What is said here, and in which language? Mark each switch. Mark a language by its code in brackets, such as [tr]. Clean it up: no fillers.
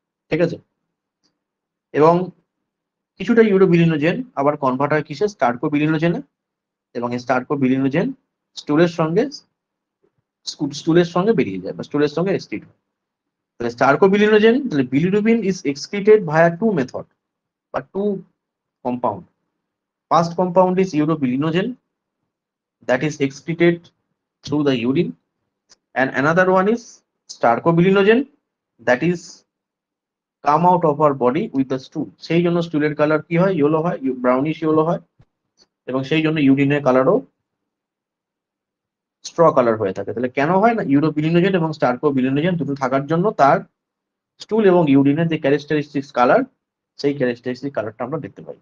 [bn] ঠিক আছে, এবং কিছুটা ইউরোবিলিনোজেন আবার কনভার্ট হয় কিসে? স্টার্কোবিলিনোজেনে, এবং এই স্টার্কোবিলিনোজেন স্টুলের সঙ্গে স্টুলের সঙ্গে বেরিয়ে যায়, বা স্টুলের সঙ্গে এক্সক্রিট হয়। তাহলে [en] stercobilinogen, তাহলে bilirubin is excreted via two method [bn] বা [en] Two compound. First compound is urobilinogen that is excreted through the urine, and another one is starcobilinogen that is come out of our body with the stool. [bn] সেই জন্য স্টুলের colour কি হয়, yellow হয়, brownish yellow হয়, এবং সেই জন্য ইউরিনের কালারও স্ট্র কালার হয়ে থাকে। তাহলে কেন হয় না, ইউরোবিলিনোজেন এবং স্টার্কোবিলিনোজেন দুটো থাকার জন্য তার স্টুল এবং ইউরিনের যে ক্যারেক্টারিস্টিক্স কালার, সেই ক্যারেক্টারিস্টিক কালারটা আমরা দেখতে পাই।